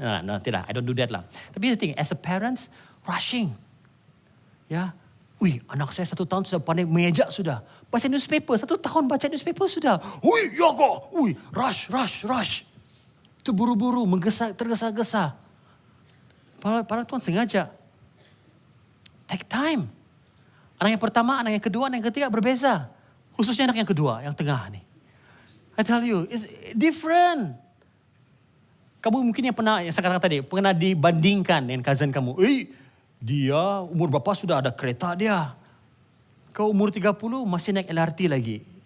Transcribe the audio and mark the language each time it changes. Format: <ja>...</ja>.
<en>No,</en> <ms>tidak,</ms> <en>I don't do that lah. Tapi the thing, as a parents, rushing.</en> <ms>Ya, anak saya 1 tahun sudah pandai mengejak sudah. Baca newspaper, 1 tahun baca newspaper sudah. Rush. Itu buru-buru, tergesa-gesa. Padahal Tuhan sengaja.</ms> <en>Take time.</en> <ms>Anak yang pertama, anak yang kedua, anak yang ketiga berbeza. Khususnya anak yang kedua, yang tengah nih.</ms> <en>I tell you, it's different.</en> <ms>Kamu mungkin yang saya katakan tadi, pernah dibandingkan dengan cousin kamu. Dia umur berapa sudah ada kereta dia. Kau umur 30 masih naik LRT lagi.</ms>